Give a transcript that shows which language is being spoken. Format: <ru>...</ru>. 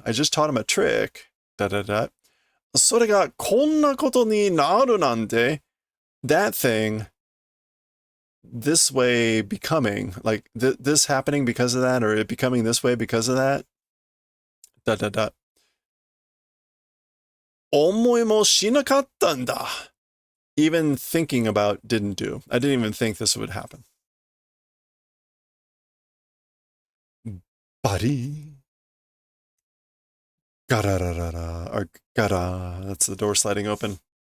<en>I just taught him a trick. Da da da.</en> <ja>それがこんなことになるなんて,</ja> <en>that thing, this way becoming, like this happening because of that, or it becoming this way because of that. Da da da.</en> <ja>思いもしなかったんだ.</ja> <en>Even thinking about didn't do. I didn't even think this would happen. Buddy. Gararara, or gara. That's the door sliding open.</en>